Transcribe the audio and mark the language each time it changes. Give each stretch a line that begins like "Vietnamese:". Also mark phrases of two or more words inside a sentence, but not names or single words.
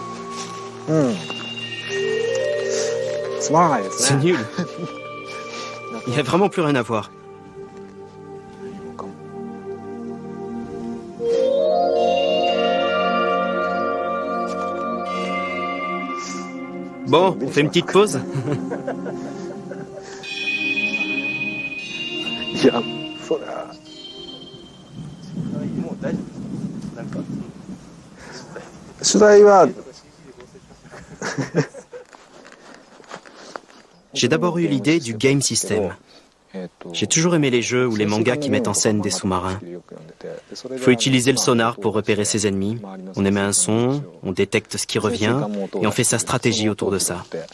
French: C'est nul. Il n'y a vraiment plus rien à voir. Bon, on fait une petite pause.
Japanese: いやそりゃ取材は
French: J'ai d'abord eu l'idée du
English: game system.
French: J'ai toujours aimé les jeux ou les mangas qui mettent en scène des sous-marins. Il faut utiliser le sonar pour repérer ses ennemis. On émet un son, on détecte ce qui revient et on fait sa stratégie autour de ça.